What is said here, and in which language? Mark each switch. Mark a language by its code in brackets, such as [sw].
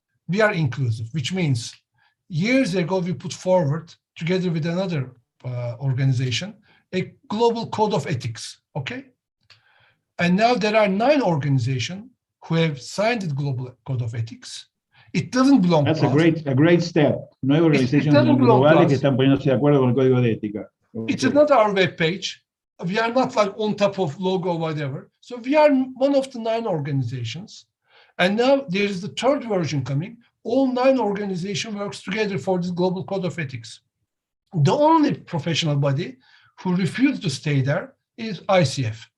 [en] We are inclusive, which means years ago we put forward, together with another organization, a global code of ethics, okay? And now there are 9 organizations who have signed the global code of ethics. It doesn't belong to us. That's a great step. [es] 9 organizaciones globales que están poniéndose de acuerdo con el código de ética. [en] Okay. It is not our web page. We are not like on top of logo or whatever. So we are one of the 9 organizations. And now there is the 3rd version coming. All 9 organizations works together for this global code of ethics. The only professional body who refused to stay there is ICF.